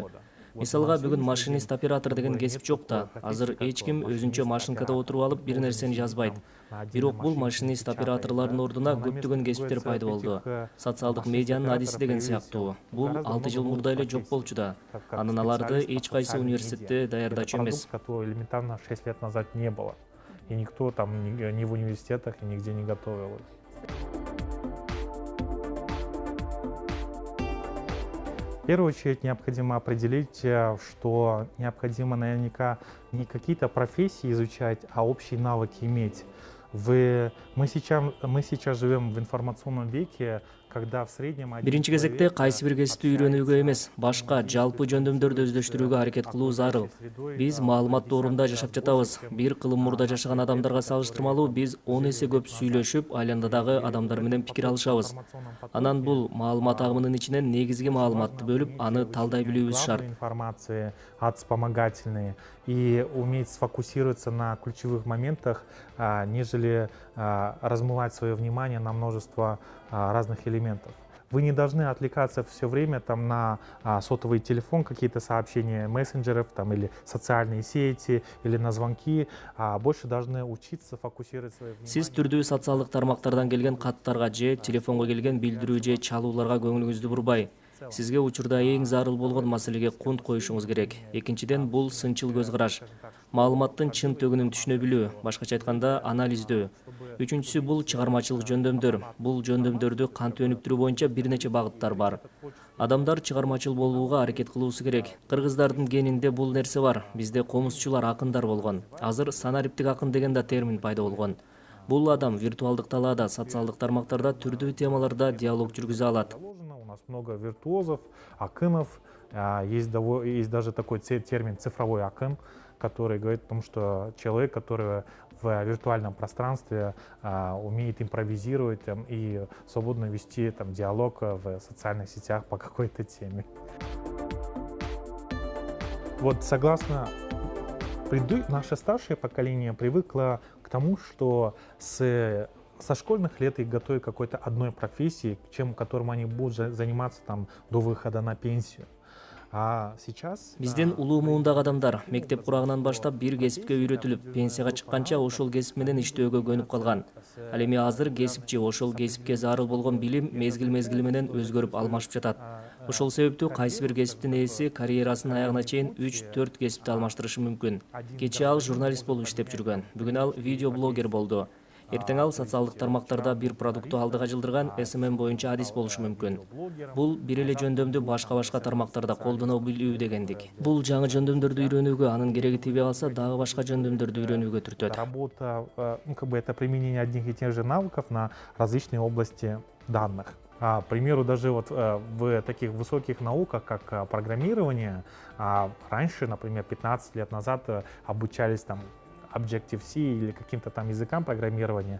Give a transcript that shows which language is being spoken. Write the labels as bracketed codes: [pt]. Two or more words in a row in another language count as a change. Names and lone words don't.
[ky] Мисалга, бүгүн машинист оператор деген кесип жок да. Азыр эч ким өзүнчө машинкада отуруп алып бир нерсени жазбайт. Бирок бул машинист операторлордун ордуна көптөгөн кесиптер пайда болду. Социалдык медианын адиси деген сыяктуу. Бул 6 жыл мурда эле жок болчу да. Анын аларды эч кайсы университетте даярдачу эмес. [ru] Которого элементарно 6 лет назад не было. И никто там ни в университетах и нигде не готовил. В первую очередь необходимо определить, что необходимо наверняка не какие-то профессии изучать, а общие навыки иметь. Мы сейчас живем в информационном веке, когда в среднем... [ky] Биринчи кезекте кайсы бир кесипти үйрөнүүгө эмес, башка жалпы жөндөмдөрдү өздөштүрүүгө аракет кылуу зарыл. Биз маалымат доорунда жашап жатабыз. Бир кылым мурда жашаган адамдарга салыштырмалуу биз 10 эсе көп сүйлөшүп, айландадагы адамдар менен пикир алышабыз. Анан бул маалымат агымынын ичинен негизги маалыматты бөлүп, аны талдай билүүбүз шарт. [ru] Информации от вспомогательные и уметь сфокусироваться на ключевых моментах, нежели размывать свое внимание на множество разных элементов. Вы не должны отвлекаться все время там, на сотовый телефон, какие-то сообщения мессенджеров там, или социальные сети, или на звонки, а больше должны учиться фокусировать свое внимание. [ky] Сиз түрдүү социалдык тармактардан келген каттарга же телефонго келген билдирүү же чалууларга көңүлүңүздү бурбай. Сизге учурда эң зарыл болгон маселеге кунт коюшуңуз керек. Экинчиден, бул сынчыл көз караш. Маалыматтын чын төгүнүн түшүнө билүү, башкача айтканда анализдөө. Үчүнчүсү бул чыгармачылык жөндөмдөр. Бул жөндөмдөрдү кантип өнүктүрүү боюнча бир нече багыттар бар. Адамдар чыгармачыл болууга аракет кылуусу керек. Кыргыздардын генинде бул нерсе бар. Бизде комузчулар, акындар болгон. Азыр санариптик акын деген да термин пайда болгон. Бул адам виртуалдык талаада, социалдык тармактарда түрдүү темаларда диалог жүргүзө алат. У нас много виртуозов, акынов. Есть даже такой термин «цифровой акын», который говорит о том, что человек, который в виртуальном пространстве умеет импровизировать и свободно вести диалог в социальных сетях по какой-то теме. Вот согласно наше старшее поколение привыкло к тому, что со школьных лет их готовят к какой-то одной профессии, которым они будут заниматься до выхода на пенсию. Бизден улуу муундагы адамдар мектеп курагынан баштап бир кесипке үйрөтүлүп, пенсияга чыкканча ошол кесип менен иштөөгө көнүп калган. Ал эми азыр кесипчи ошол кесипке зарыл болгон билим мезгил менен өзгөрүп алмашып жатат. Ошол себептүү кайсы бир кесиптин ээси карьерасынын аягына чейин 3-4 кесипти алмаштырышы мүмкүн. Кечээ ал журналист болуп иштеп жүргөн, бүгүн ал видеоблогер болду. Эртең ал социалдык тармактарда бир продукту алдыга жылдырган SMM боюнча адис болушу мүмкүн. Бул бир эле жөндөмдү башка тармактарда колдоно билүү дегендик. Бул жаңы жөндөмдөрдү үйрөнүүгө, анын кереги тийбей калса, дагы башка жөндөмдөрдү үйрөнүүгө түртөт. [ru] Работа, это применение одних и тех же навыков на различные области данных. К примеру, даже в таких высоких науках, как программирование, раньше, например, 15 лет назад обучались Objective-C или каким-то языкам программирования.